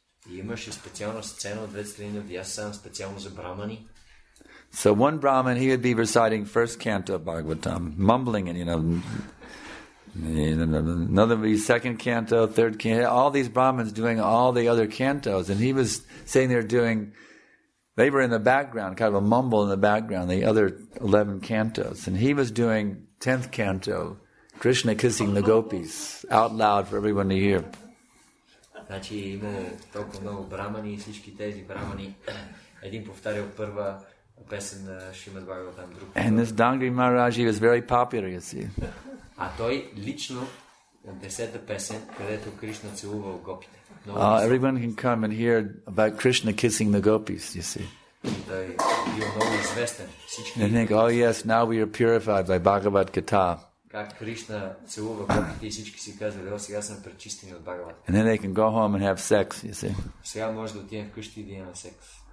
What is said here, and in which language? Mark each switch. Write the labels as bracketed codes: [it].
[bg] И имаше специална сцена от две страни на vyasasana, специално за брамани. [en] So one Brahmin, he would be reciting first canto of Bhagavatam, mumbling it, another would be second canto, third canto, all these Brahmins doing all the other cantos, and he was sitting there they were in the background, kind of a mumble in the background, the other 11 cantos, and he was doing 10th canto, Krishna kissing the gopis, out loud for everyone to hear. [bg] Значи имало толкова много брамани и всички тези брамани, един повтарял първа песен на Шримад Бхагаватам, друг. [en] And this Dangri Maharaj, he was very popular, you see. [bg] А той лично 10-та песен, където Кришна целувал гопите. [en] Everyone can come and hear about Krishna kissing the gopis, you see. [bg] Той бил много известен. [en] They think, oh yes, now we are purified by Bhagavad Gita. [bg] Как Кришна целува гопите и всички си казвали, сега сме пречистени от Бхагават. [en] And then they can go home and have sex, you see. [bg] Сега може да отидем вкъщи и да имаме секс.